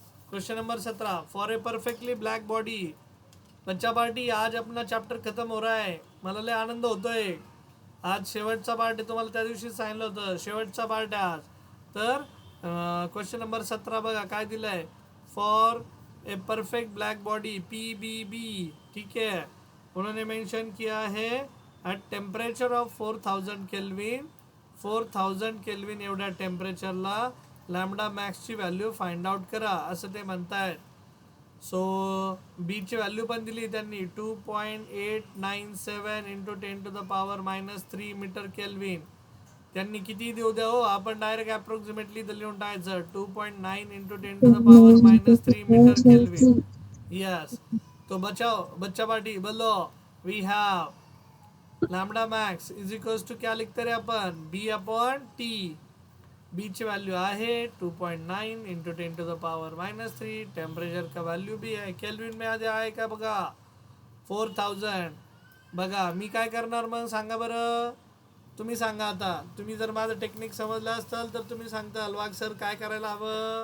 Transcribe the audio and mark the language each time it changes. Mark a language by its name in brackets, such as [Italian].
[English] Question number 17, for a perfectly black body. [Hindi] बच्चा party आज अपना चॅप्टर खत्म हो रहा है, [Marathi] मला लय आनंद होतोय, आज शेवटचा पार्ट आहे, तुम्हाला त्या दिवशी सांगितलं होतं शेवटचा पार्ट आहे आज। तर क्वेश्चन नंबर 17 बघा काय दिलंय, [English] for a perfect black body [Marathi] PBB, ठीक है, [Hindi] उन्होंने मेंशन किया है [Marathi] at temperature of 4000 kelvin, 4000 kelvin एवढ्या टेम्परेचरला लॅम्बडा मॅक्सची व्हॅल्यू फाइंड आउट करा असं ते म्हणतायत। सो बीची व्हॅल्यू पण दिली त्यांनी, 2.897 into 10 to the power -3 metre kelvin. त्यांनी किती देऊ द्या हो, आपण डायरेक्ट अप्रॉक्सिमेटली लिहून टाकायचं, 2.9 into 10 to the power -3 metre kelvin. [Hindi] Yes, तो बचाओ बच्चा पार्टी बोलो, [English] we have lambda max is equals to [Hindi] क्या लिखते रहे अपन, B/T। [Marathi] बीची व्हॅल्यू आहे 2.9 into 10 to the power -3, temperature का व्हॅल्यू भी आहे, केल्विन में आधी आहे का बघा 4000। बघा मी काय करणार मग सांगा बरं, तुम्ही सांगा आता, तुम्ही जर माझं टेक्निक समजलं असाल तर तुम्ही सांगताल वाघ सर काय करायला हवं।